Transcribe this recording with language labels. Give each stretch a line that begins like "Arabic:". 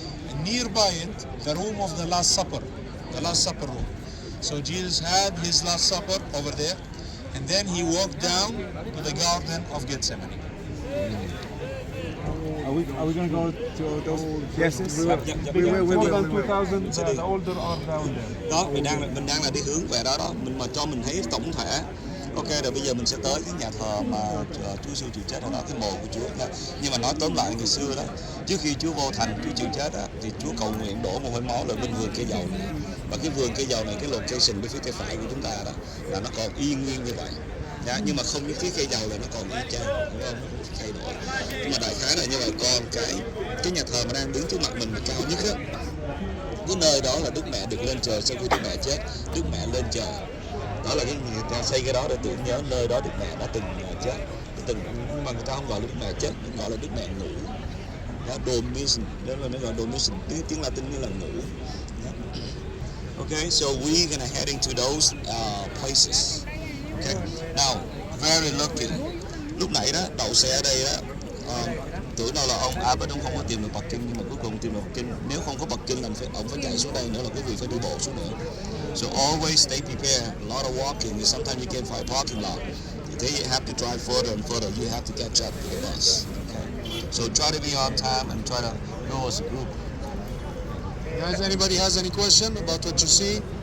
English: And nearby it, the room of the Last Supper, the Last Supper room. So Jesus had his Last Supper over there, and then he walked down to the Garden of Gethsemane. Are we going to go to those places? More than 2,000, the older are down there.
Vietnamese: Đó, mình đang là đi hướng về đó đó, mình mà cho mình thấy tổng thể. Ok, rồi bây giờ mình sẽ tới cái nhà thờ mà Chúa Giêsu chịu chết ở đó, cái mồ của Chúa đó. Nhưng mà nói tóm lại ngày xưa đó, trước khi Chúa vô thành, Chúa chịu chết đó, thì Chúa cầu nguyện đổ một hơi máu lên bên vườn cây dầu này. Và cái vườn cây dầu này, cái location bên phía tay phải của chúng ta đó, là nó còn y nguyên như vậy. Nhưng mà không những phía cây dầu là nó còn y chang, đúng không? Thay đổi. Nhưng mà đại khái là như vậy. Còn cái nhà thờ mà đang đứng trước mặt mình là cao nhất á, cái nơi đó là Đức Mẹ được lên trời sau khi Đức Mẹ chết. Đức Mẹ lên trời. Đó là cái người ta xây cái đó để tưởng nhớ nơi đó Đức Mẹ đã từng chết. Nhưng mà người ta không gọi là Đức Mẹ chết, người gọi là Đức Mẹ ngủ. Đó, Dormition, đó là nó gọi Dormition, tiếng Latin nghĩa là ngủ.
English: Okay, so we're gonna head into those places. Okay, now very lucky.
Vietnamese: Lúc nãy đó đậu xe ở đây đó, tưởng đâu là ông Albert không có tìm được parking, nhưng mà cuối cùng tìm được parking. Nếu không có parking là ông phải chạy xuống đây nữa, là quý vị phải đi bộ xuống nữa.
English: So always stay prepared. A lot of walking. Sometimes you can't find parking lot. Then you have to drive further and further. You have to catch up with the bus. Okay. So try to be on time and try to go as a group. Guys, anybody has any question about what you see?